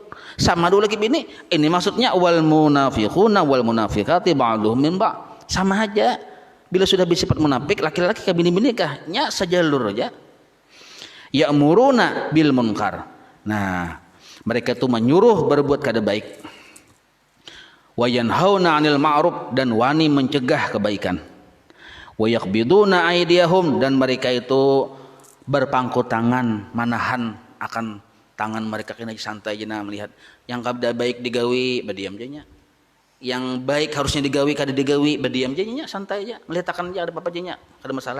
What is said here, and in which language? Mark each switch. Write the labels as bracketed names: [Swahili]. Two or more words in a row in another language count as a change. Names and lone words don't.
[Banjar] Sama dulu lagi bini, ini maksudnya [Arabic] wal munafiquna wal munafiqati ba'duhum min ba'. [Banjar] Sama aja. Bila sudah bersifat munafik, laki-laki ke bini-bini kahnya sejalur aja. [Arabic] Ya'muruna bil munkar. [Banjar] Nah, mereka itu menyuruh berbuat kada baik. [Arabic] Wa yanhauna 'anil ma'ruf, [Banjar] dan wani mencegah kebaikan. [Arabic] Wa yaqbiduna aydiyahum, [Banjar] dan mereka itu berpangku tangan, manahan akan tangan mereka, kena santai aja melihat yang kada baik digawi badiam aja nya, yang baik harusnya digawi kada digawi badiam aja nya, santai aja melihat akan aja ada apa aja nya, kada masalah.